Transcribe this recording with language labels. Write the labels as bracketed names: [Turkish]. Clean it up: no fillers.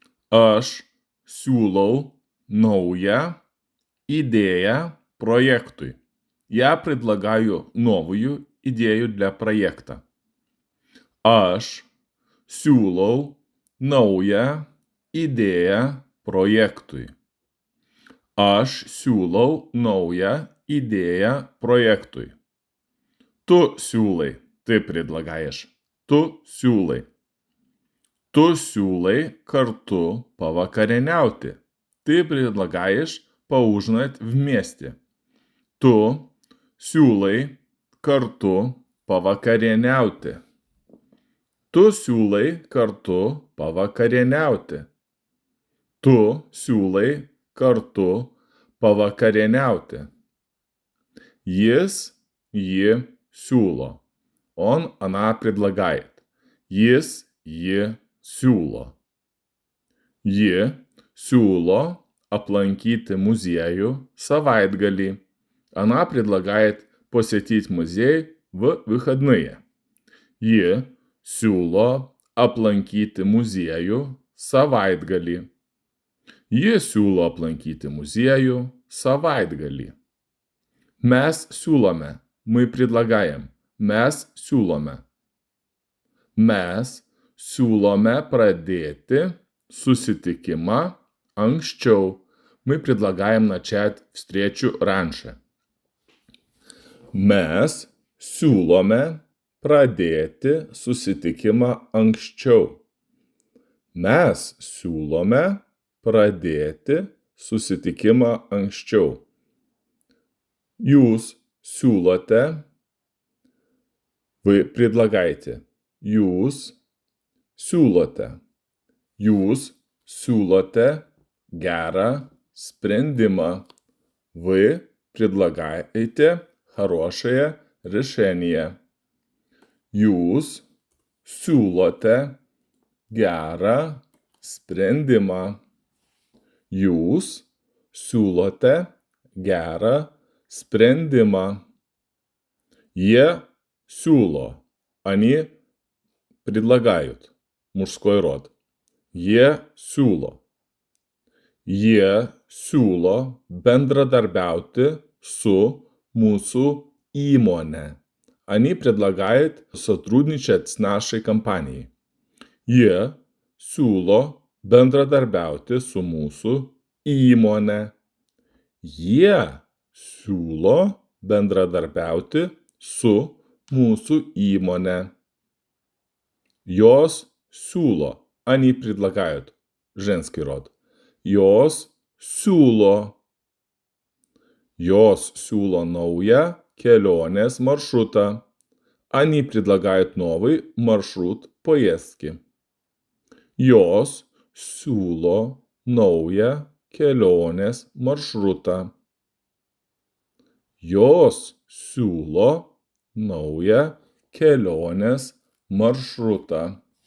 [Lithuanian] Aš siūlau naują идею проектui. [Russian] Я предлагаю новую идею для проекта. [Lithuanian] Aš siūlau naują idėją projektui. Aš siūlau naują idėją projektui. Tu siūlai, [Russian] ты предлагаешь. [Lithuanian] Tu siūlai. Tu siūlai kartu pavakarieniauti. [Russian] Ты предлагаешь поужинать вместе. [Lithuanian] Tu siūlai kartu pavakarieniauti. Tu siūlai kartu pavakarieniauti. Tu siūlai kartu pavakarieniauti. Jis, ji siūlo. [Russian] Она предлагает. [Lithuanian] Jis, ji siūlo. Ji siūlo aplankyti muziejų savaitgalį. [Russian] Она предлагает посетить музей в выходные. [Lithuanian] Ji siūlo aplankyti muziejų savaitgalį. Ji siūlo aplankyti muziejų savaitgalį. Mes siūlome. [Russian] Мы предлагаем. [Lithuanian] Mes siūlome. Mes siūlome pradėti susitikimą anksčiau. [Russian] Мы предлагаем начать встречу раньше. [Lithuanian] Mes siūlome pradėti susitikimą anksčiau. Mes siūlome pradėti susitikimą anksčiau. Jūs siūlote, [Russian] вы предлагаете. [Lithuanian] Jūs siūlote. Jūs siūlote gerą sprendimą. [Russian] Вы предлагаете хорошее решение. [Lithuanian] Jūs siūlote gerą sprendimą. Jūs siūlote gerą sprendimą. Jie siūlo. [Russian] Они предлагают. Мужской род. [Lithuanian] Jie siūlo. Jie siūlo bendradarbiauti su mūsų įmonė. [Russian] Они предлагают сотрудничать с нашей компанией. [Lithuanian] Jie siūlo bendradarbiauti su mūsų įmonė. Jie siūlo bendradarbiauti su mūsų įmonė. Jos siūlo. [Russian] Они предлагают. Женский род. [Lithuanian] Jos siūlo. Jos siūlo naują kelionės маршрутą. [Russian] Они предлагают новый маршрут поездки. [Lithuanian] Jos siūlo naują kelionės maršrutą. Jos siūlo naują kelionės маршрутą.